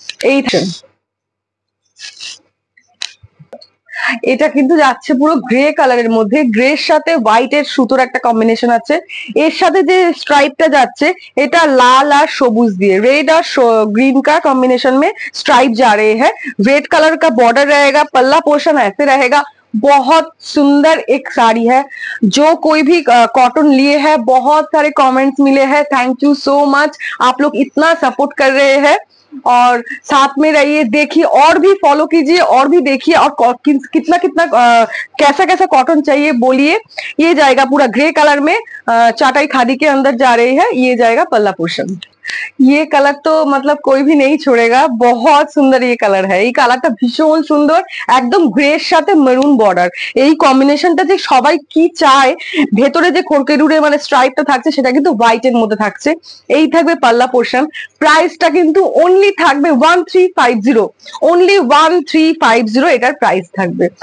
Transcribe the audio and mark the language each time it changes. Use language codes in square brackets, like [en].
[bn] এই এটা কিন্তু যাচ্ছে পুরো গ্রে কালারের মধ্যে, গ্রে এর সাথে হোয়াইট এর সুতোর একটা কম্বিনেশন আছে। এর সাথে যে স্ট্রাইপটা যাচ্ছে, এটা লাল আর সবুজ দিয়ে, [hi] रेड और ग्रीन का कॉम्बिनेशन में स्ट्राइप जा रहे हैं। रेड कलर का बॉर्डर रहेगा, पल्ला पोर्शन ऐसे रहेगा। बहुत सुंदर एक साड़ी है। जो कोई भी कॉटन लिए है, बहुत सारे कमेंट्स मिले हैं, थैंक यू सो मच, आप लोग इतना सपोर्ट कर रहे हैं। और साथ में रहिए, देखिए और भी फॉलो कीजिए, और भी देखिए, और कितना कितना कैसा कैसा कॉटन चाहिए बोलिए। ये जाएगा पूरा ग्रे कलर में, चाटाई खादी के अंदर जा रही है, ये जाएगा पल्ला पोर्शन। ये कलर तो मतलब कोई भी नहीं छोड़ेगा, बहुत सुंदर ये कलर है। [bn] এই কালারটা ভীষণ সুন্দর, একদম গ্রের সাথে মেরুন বর্ডার, এই কম্বিনেশনটা যে সবাই কি চায়। ভেতরে যে খড়কে ডুরে মানে স্ট্রাইপটা থাকছে, সেটা কিন্তু হোয়াইট এর মধ্যে থাকছে। এই থাকবে পাল্লা পোর্শন। প্রাইসটা কিন্তু অনলি থাকবে 1350, অনলি 1350 এটার প্রাইস থাকবে।